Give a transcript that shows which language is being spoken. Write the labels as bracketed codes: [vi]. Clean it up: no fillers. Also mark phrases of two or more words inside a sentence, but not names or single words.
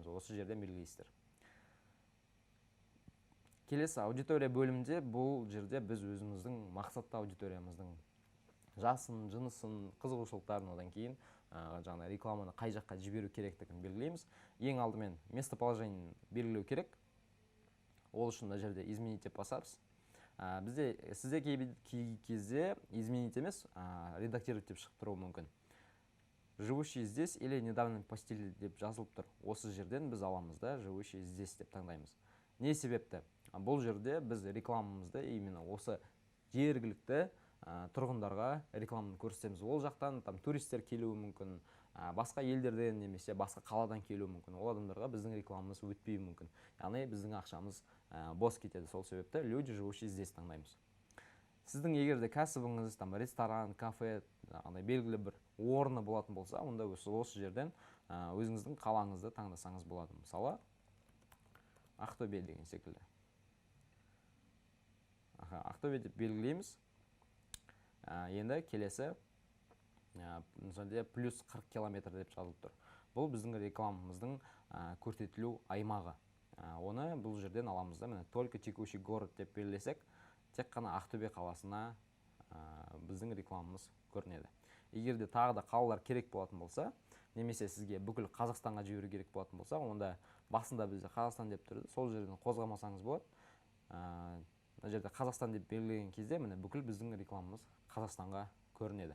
[kk] Осы жерден белгілейсіздер. Келесі аудитория бөлімінде бұл жерде біз өзіміздің мақсатты аудиториямыздың жасын, жынысын, қызығушылықтарын, одан кейін жаңа рекламаны қай жаққа жіберу керектігін белгілейміз. Ең алдымен местоположениені белгілеу керек. Ол үшін мына жерде изменить деп басамыз. Сізде кей кезде изменить емес, редактировать деп шығып тұруы мүмкін. [ru] Живущий здесь или недавно постелили [kk] деп жазылып тұр. Осы жерден біз аламыз да, [ru] живущий здесь [kk] деп таңдаймыз. Не себепті? Бұл жерде біз рекламамызды именно осы жергілікті тұрғындарға рекламаны көрсетеміз. Ол жақтан туристер келуі мүмкін, басқа елдерден немесе басқа қаладан келуі мүмкін. Ол адамдарға біздің рекламамыз өтпеуі мүмкін. Яғни біздің ақшамыз бос кетеді. Сол себепті [ru] люди живущие здесь [kk] таңдаймыз. Сіздің егер де кәсібіңіз ресторан, кафе, белгілі бір орны болатын болса, онда осы жерден өзіңіздің қалаңызды таңдасаңыз болады. Мысалы, Ақтөбе деген секілді. Ақтөбе деп белгілейміз. Енді келесі мысалы плюс 40 километр деп жазылып тұр. Бұл біздің рекламамыздың көрсетілу аймағы. Оны бұл жерден аламыз да, [ru] только текущий город [kk] деп белгілесек, тек қана Ақтөбе қаласына біздің рекламамыз көрінеді. Егер де тағы да қалалар керек болатын болса, немесе сізге бүкіл Қазақстанға жіберу керек болатын болса, онда басында бізде Қазақстан деп тұрды, сол жерден қозғамасаңыз болады. Мына жерде Қазақстан деп белгілеген кезде бүкіл біздің рекламамыз Қазақстанға көрінеді.